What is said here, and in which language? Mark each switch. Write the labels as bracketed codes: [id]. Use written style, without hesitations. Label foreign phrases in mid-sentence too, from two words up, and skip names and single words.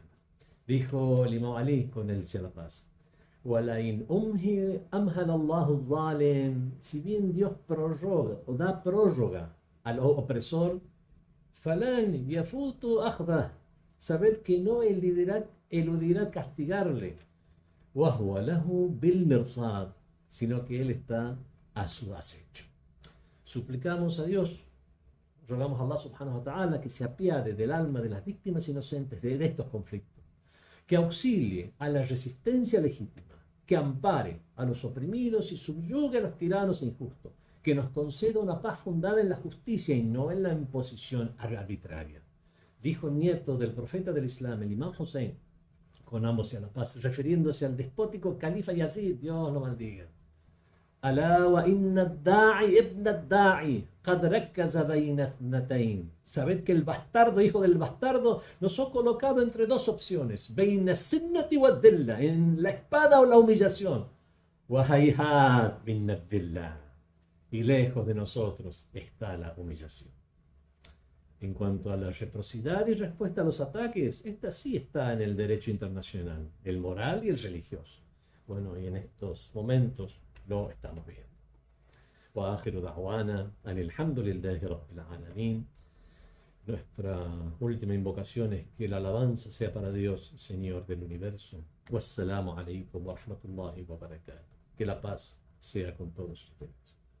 [es] Dijo el Imam Ali con él sea la paz: si bien Dios prorroga o da prórroga al opresor, sabed que no eludirá castigarle, sino que él está a su acecho. Suplicamos a Dios, rogamos a [ar] الله سبحانه وتعالى [es] que se apiade del alma de las víctimas inocentes de estos conflictos, que auxilie a la resistencia legítima, que ampare a los oprimidos y subyugue a los tiranos injustos, que nos conceda una paz fundada en la justicia y no en la imposición arbitraria. Dijo el nieto del profeta del Islam, el Imam Hussein, con ambos sea la paz, refiriéndose al despótico califa Yazid, Dios lo maldiga: [ar] ألا وإن الدعي ابن الدعي قد ركز بين اثنتين. [es] Sabed que el bastardo, hijo del bastardo, nos ha colocado entre dos opciones, [ar] بين السلة والذلة, [es] en la espada o la humillación. [ar] وهيهات من الذلة, [es] y lejos de nosotros está la humillación. En cuanto a la reciprocidad y respuesta a los ataques, esta sí está en el derecho internacional, el moral y el religioso. Bueno, y en estos momentos lo estamos viendo. [ar] وآخر دعوانا أن الحمد لله رب العالمين. [es] Nuestra última invocación es que la alabanza sea para Dios, Señor del universo. [ar] والسلام عليكم ورحمة الله وبركاته. [es] Que la paz sea con todos ustedes.